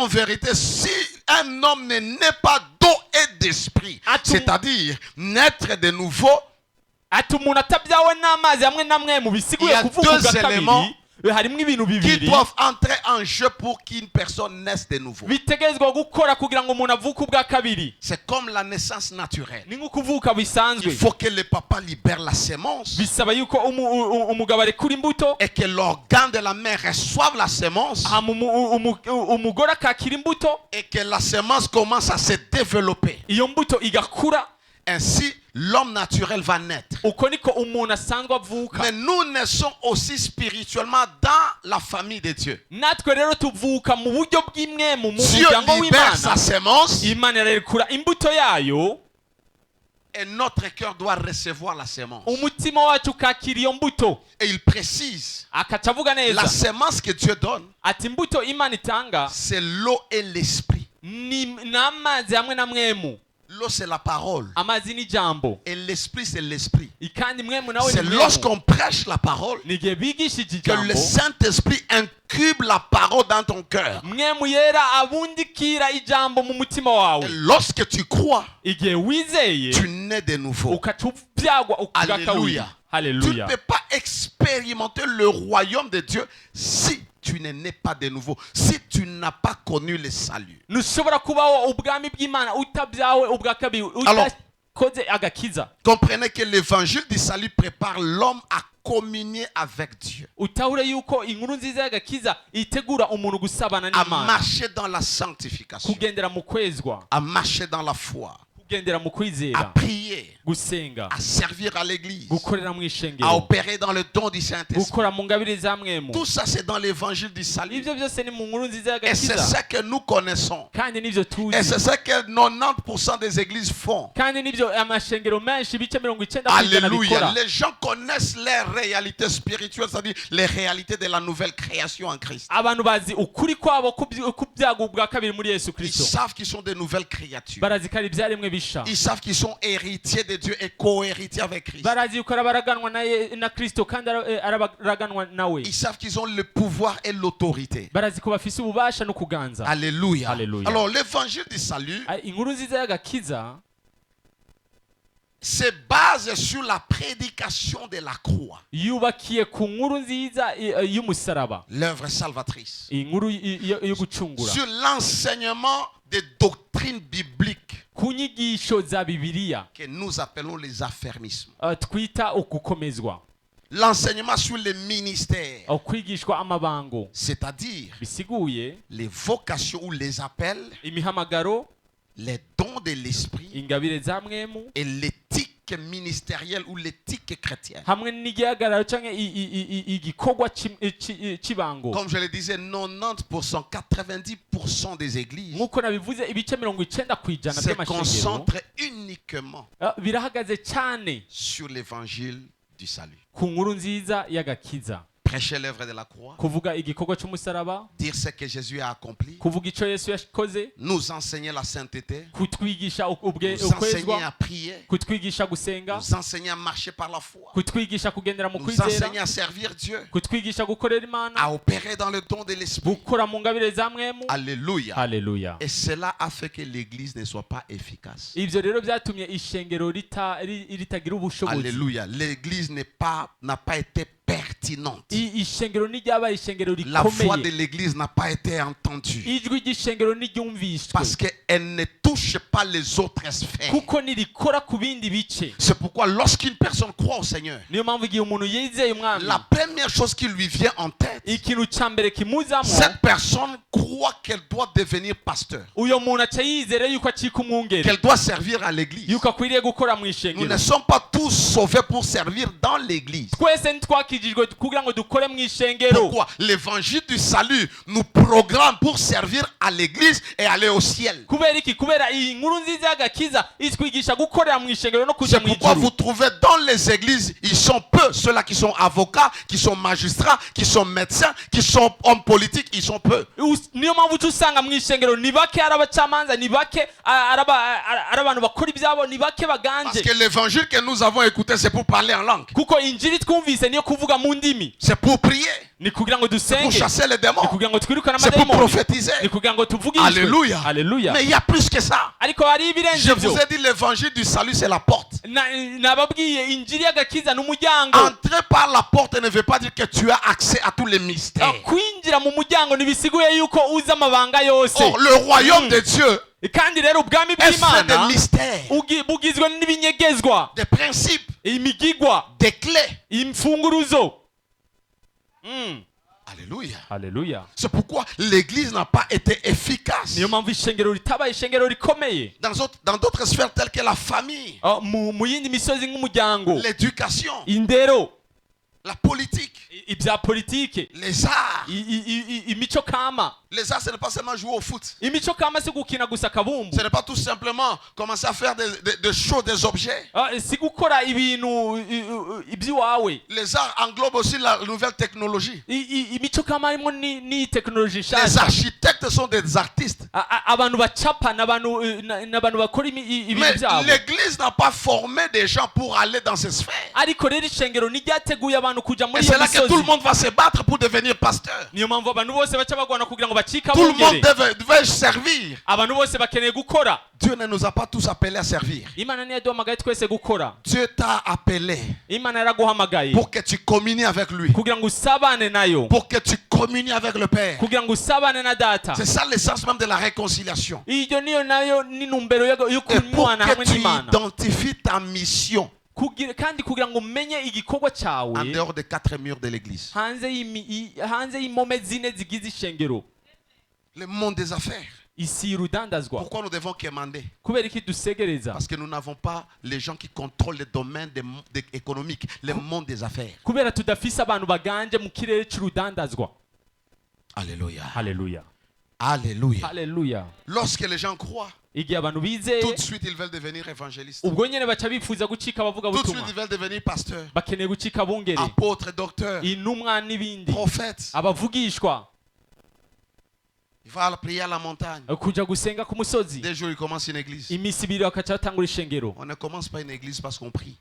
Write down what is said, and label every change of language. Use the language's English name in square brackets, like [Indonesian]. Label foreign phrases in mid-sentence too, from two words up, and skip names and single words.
[French] vérité, si un homme ne naît pas d'eau et d'esprit, c'est-à-dire naître de nouveau, [Rundi] ati umuntu atabyawe n'amazi hamwe na mwe mu bisiguye [French] Il y a [Rundi] kuvuga [French] deux [Rundi] ubwa [French] éléments [Rundi] kabiri, harimo ibintu [French] qui [Rundi] bibiri [French] doivent entrer en jeu pour qu'une personne naisse de nouveau. [Rundi] bitegerezwa gukora kugira ngo umuntu avuke ubwa kabiri. [French] C'est comme la naissance naturelle. [Rundi] ni nko kuvuka bisanzwe. [French] Il faut que le papa libère la sémence [Rundi] bisaba yuko umugabo arekura imbuto, [French] et que l'organe de la mère reçoive la sémence [Rundi] hama umugore akakira imbuto, [French] et que la sémence commence à se développer. [Rundi] iyo mbuto igakura. [French] Ainsi, l'homme naturel va naître. [Rundi] uko niko umuntu asanzwe avuka. [French] Mais nous naissons aussi spirituellement dans la famille de Dieu. [Rundi] Natwe rero tuvuka mu buryo bw'imwemu mu [French] Dieu [Rundi] muryango [French] libère sa [Rundi] w'Imana. [French] sémence [Rundi] Imana irarekura imbuto yayo, [French] et notre cœur doit recevoir la sémence. [Rundi] umutima wacu ukakira iyo mbuto. [French] Et il précise, [Rundi] Akaca avuga [French] la [Rundi] neza [French] sémence que Dieu donne, [Rundi] ati imbuto Imana itanga [French] c'est l'eau et l'esprit. [Rundi] ni n'amazi hamwe na mwemu. [French] L'eau, c'est la parole. [Rundi] Amazi ni jambo, [French] Et l'esprit, c'est l'esprit. [Rundi] kandi mwemu nawe [French] C'est [Rundi] ni mwemu. [French] lorsqu'on prêche la parole [Rundi] Ni igihe bigishije [French] que le [Rundi] ijambo, [French] Saint-Esprit incube la parole dans ton cœur. [Rundi] mwemu yera abundikira ijambo mu mutima wawe. [French] Et lorsque tu crois, [Rundi] Igihe wizeye [French] tu nais de nouveau. [Rundi] ukaca ubyagwa ukugaka [French] Alléluia. [Rundi] wina. [French] Tu ne [Rundi] Haleluya. [French] peux pas expérimenter le royaume de Dieu si tu ne nais pas de nouveau, si tu n'as pas connu le salut. [Rundi] Ntushobora kubaho ubwami bw'Imana utabyawe ubwa kabiri, [French] Alors, [Rundi] udakoze agakiza. [French] Comprenez que l'évangile du salut prépare l'homme à communier avec Dieu, [Rundi] Utahure yuko inkuru nziza y'agakiza itegura umuntu gusabana [French] à [Rundi] n'Imana, [French] marcher dans la sanctification, [Rundi] kugendera mu kwezwa, [French] à marcher dans la foi, [Rundi] kugendera mu [French] à [Rundi] kwizera, [French] prier, [Rundi] gusenga, [French] à servir à l'église, [Rundi] gukorera mu [French] à [Rundi] ishengero, [French] opérer dans le don du Saint-Esprit. [Rundi] gukora mu ngabire za mwemu. [French] Tout ça, c'est dans l'évangile du salut. [Rundi] Ibyo byose ni mu nkuru nziza [French] Et c'est [Rundi] y'agakiza, [French] ça que nous connaissons. [Rundi] kandi nibyo [French] Et [Rundi] tuzi, [French] c'est ça que 90% des églises font. [Rundi] kandi nibyo amashengero menshi ibice 90% [French] Alléluia. [Rundi] bikora. [French] Les gens connaissent les réalités spirituelles, c'est-à-dire les réalités de la nouvelle création en Christ. [Rundi] Abantu bazi ukuri kwabo kubyaga ubwa kabiri muri Yesu [French] Ils [Rundi] Kristo. [French] savent qu'ils sont des nouvelles créatures. [Rundi] Barazi ko ari ibyaremwe bisha. [French] Ils savent qu'ils sont héritiers de Dieu et co-héritiers avec Christ. [Rundi] Barazi yuko arabaraganwa na Kristo kandi arabaraganwa nawe. [French] Ils savent qu'ils ont le pouvoir et l'autorité. [Rundi] Barazi ko bafise ububasha no kuganza. [French] Alléluia. Alléluia. Alors l'évangile du salut [Rundi] Inkuru nziza y'agakiza [French] se base sur la prédication de la croix, [Rundi] yubakiye ku nkuru nziza y'umusaraba, [French] l'œuvre salvatrice, [Rundi] inkuru yo gucungura, [French] sur l'enseignement des doctrines bibliques [Rundi] ku nyigisho za Bibiliya [French] que nous appelons les affermismes. [Rundi] twita ukukomezwa, [French] L'enseignement sur les ministères, [Rundi] kwigishwa amabango, [French] c'est-à-dire [Rundi] bisiguye [French] les vocations ou les appels, [Rundi] imihamagaro, [French] les dons de l'esprit [Rundi] ingabire za mwemu, [French] et l'éthique ministérielle ou l'éthique chrétienne. [Rundi] hamwe n'igihagararo canke igikorwa cy'ibango. [French] Comme je le disais, 90%, 90% des églises [Rundi] Nk'uko nabivuze ibice 90% [French] se [Rundi] by'amashengero [French] concentrent uniquement [Rundi] birahagaze cyane [French] sur l'évangile du salut. [Rundi] ku nkuru nziza y'agakiza, [French] Prêcher l'œuvre de la croix, [Rundi] kuvuga igikorwa cy'umusaraba, [French] dire ce que Jésus a accompli, [Rundi] kuvuga icyo Yesu yakoze, [French] nous enseigner la sainteté, [Rundi] kutwigisha [French] nous enseigner à [Rundi] ukwezwa, [French] prier, [Rundi] kutwigisha gusenga, [French] nous enseigner à marcher par la foi, [Rundi] kutwigisha kugendera mu [French] nous [Rundi] kwizera, [French] enseigner à servir Dieu, [Rundi] kutwigisha gukorera Imana, [French] à opérer dans le don de l'esprit. [Rundi] gukora mu ngabire za mwemu. [French] Alléluia. [Rundi] Haleluya. [French] Et cela a fait que l'église ne soit pas efficace. [Rundi] Ibyo rero byatumye ishengero ritagira ubushobozi. [French] Alléluia. L'église n'a pas été pertinente. [Rundi] Ishengero niryabaye ishengero [French] La voix de [Rundi] rikomeye, [French] l'église n'a pas été entendue. [Rundi] ijwi ry'ishengero ntiryumvishwe [French] Parce qu'elle ne touche pas les autres sphères. [Rundi] kuko ntirikora ku bindi bice. [French] C'est pourquoi lorsqu'une personne croit au Seigneur, [Rundi] Niyo mpamvu igihe umuntu yizeye umwami, [French] la première chose qui lui vient en tête, [Rundi] ikintu cya mbere kimuzamo, [French] cette personne croit qu'elle doit devenir pasteur, [Rundi] uyo muntu aca yizera yuko acika umwungeri, [French] qu'elle doit servir à l'église. [Rundi] yuko akwiriye gukora mu [French] Nous [Rundi] ishengero. [French] ne sommes pas tous sauvés pour servir dans l'église. [Rundi] Twese ntitwakijijwe kugira ngo dukore mu ishengero. [French] Pourquoi? L'évangile du salut nous programme pour servir à l'église et aller au ciel. [Rundi] Kubera iki? Kubera iyi nkuru nziza y'agakiza itwigisha gukorera mu ishengero no kuja [French] C'est [Rundi] mu [French] pourquoi vous [Rundi] ijuru. [French] trouvez dans les églises, ils sont peu, ceux-là qui sont avocats, qui sont magistrats, qui sont médecins, qui sont hommes politiques, ils sont peu. [Rundi] Niyo mpamvu uca usanga mu ishengero ni bake ari abacamanza, ni bake ari abantu bakora ibyabo, ni bake [French] Parce [Rundi] baganje. [French] que l'évangile que nous avons écouté, c'est pour parler en langue. [Rundi] Kuko injiri twumvise niyo kuvuga mu ndimi, [French] C'est pour prier, [Rundi] ni kugira ngo [French] pour [Rundi] dusenge, [French] chasser les démons, [Rundi] ni kugira ngo twirukane [French] c'est pour [Rundi] amadayimoni, [French] prophétiser. [Rundi] ni kugira ngo tuvugishwe. [French] Alléluia. [Rundi] Haleluya. [French] Mais il y a plus que ça. [Rundi] Ariko hari [French] Je [Rundi] ibirenze [French] vous [Rundi] byo. [French] ai dit, l'évangile du salut, c'est la porte. [Rundi] Nababwiye injiri y'agakiza n'umuryango. [French] Entrer par la porte ne veut pas dire que tu as accès à tous les mystères. [Rundi] Kwinjira mu muryango ntibisiguye yuko uzi amabanga yose. [French] Or, le royaume de Dieu [Rundi] Kandi rero ubwami [French] est fait de [Rundi] bw'Imana [French] mystères, [Rundi] bugizwe n'ibinyegezwa, [French] des principes, [Rundi] imigigwa, [French] des clés. [Rundi] imfunguruzo. [French] Alléluia. Alléluia. [Rundi] haleluya. [French] C'est pourquoi l'église n'a pas été efficace [Rundi] Niyo mpamvu ishengero ritabaye ishengero rikomeye [French] dans d'autres sphères telles que la famille, [Rundi] mu yindi misozi nk'umuryango, [French] l'éducation, [Rundi] indero, [French] la politique, [Rundi] ibya politike, [French] les arts. [Rundi] imico kama. [French] Les arts, ce n'est pas seulement jouer au foot. [Rundi] Imico kama si gukina gusa kabumbu, [French] Ce n'est pas tout simplement commencer à faire des choses, des objets. [Rundi] si gukora ibintu iby'iwawe. [French] Les arts englobent aussi la nouvelle technologie. [Rundi] Imico kama harimo ni technology [French] Les [Rundi] nshasha. [French] architectes sont des artistes. [Rundi] Abantu bacapa n'abantu bakora ibintu [French] Mais [Rundi] byabo. [French] l'église n'a pas formé des gens pour aller dans ces sphères. [Rundi] Ariko rero ishengero niryateguye abantu kuja [French] Et [Rundi] muri [French] c'est [Rundi] iyo [French] là que tout le [Rundi] misozi. [French] monde va se battre pour devenir pasteur. [Rundi] Niyo mpamvu abantu bose baca bagwana kugira ngo bacike [French] Tout le monde [Rundi] abungere. [French] devait servir. [Rundi] Abantu bose bakeneye gukora. [French] Dieu ne nous a pas tous appelés à servir. [Rundi] Imana niyo yaduhamagaye twese gukora. [French] Dieu t'a appelé [Rundi] Imana yaraguhamagaye [French] pour que tu communies avec lui. [Rundi] kugira ngo usabane nayo, [French] Pour que tu communies avec le Père. [Rundi] kugira ngo usabane na data. [French] C'est ça l'essence même de la réconciliation. [Rundi] Iyo niyo nayo n'intumbero yo [French] Et pour [Rundi] kunywana [French] que [Rundi] hamwe [French] tu [Rundi] n'Imana. [French] identifies ta mission [Rundi] Kandi kugira ngo umenye igikorwa [French] en [Rundi] cyawe [French] dehors des quatre murs de l'église. [Rundi] hanze y'impome zine zigize ishengero, [French] Le monde des affaires. [Rundi] isi y'urudandazwa. [French] Pourquoi nous devons quémander? [Rundi] Kubera iki dusegereza? [French] Parce que nous n'avons pas les gens qui contrôlent les domaines économiques, le monde des affaires. [Rundi] Kubera tudafise abantu baganje mu kirere cy'urudandazwa. [French] Alléluia. [Rundi] Haleluya, [French] Alléluia. [Rundi] haleluya. [French] Lorsque les gens croient, [Rundi] Igihe abantu bizeye, [French] tout de suite ils veulent devenir évangélistes. [Rundi] ubwo nyene baca bifuza gucika abavuga [French] Tout de suite [Rundi] butumwa, [French] ils veulent devenir pasteurs, [Rundi] bakeneye gucika abungeri, [French] apôtres, docteurs, [Rundi] intumwa n'ibindi, [French] prophètes. [Rundi] abavugishwa, [French] Il va prier à la montagne. [Rundi] kuja gusenga ku musozi. [French] Dès jours, il commence une église. [Rundi] Iminsi ibiri bakaca batangura ishengero. [French] On ne commence pas une église parce qu'on prie.